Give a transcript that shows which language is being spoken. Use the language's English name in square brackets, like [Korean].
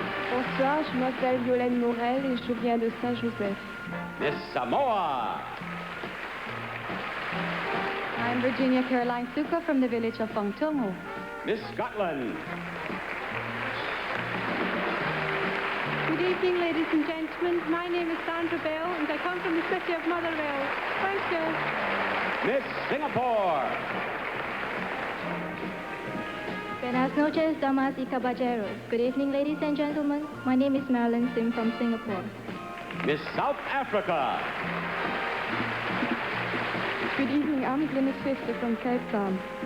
[French] Bonsoir, je m'appelle Violaine Morel et je viens de Saint-Joseph. [English] Miss Samoa. I'm Virginia Caroline Suka from the village of Pangtongo. Miss Scotland. Good evening, ladies and gentlemen. My name is Sandra Bell, and I come from the city of Motherwell. Thank you. Miss Singapore. [Spanish] Buenas noches, damas y caballeros. [English] Good evening, ladies and gentlemen. My name is Marilyn Sim from Singapore. Miss South Africa. Good evening, I'm Glynis Fester from Cape Town.